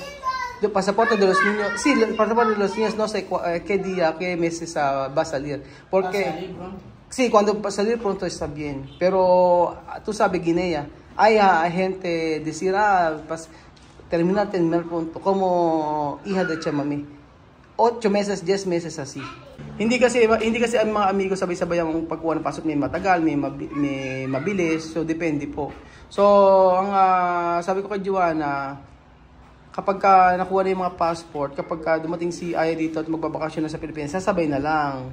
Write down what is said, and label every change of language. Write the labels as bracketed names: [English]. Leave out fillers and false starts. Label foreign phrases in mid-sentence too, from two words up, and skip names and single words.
[Spanish] El pasaporte de los niños, sí, el pasaporte de los niños no sé qué día, qué meses va a salir. Porque, ¿Va a salir pronto? Sí, cuando va a salir pronto está bien. Pero tú sabes, Guinea, hay gente decir, terminar pronto, como hija de Chamami. 8 meses, 10 meses así. [Filipino] Hindi kasi ang mga amigo sabay-sabay ang pagkuha ng pasok, may matagal, may mabilis, so depende po. So, ang sabi ko kay Joanna, kapag nakuha na yung mga passport, kapag dumating si Aya dito at magbabakasyon na sa Pilipinas, sasabay na lang.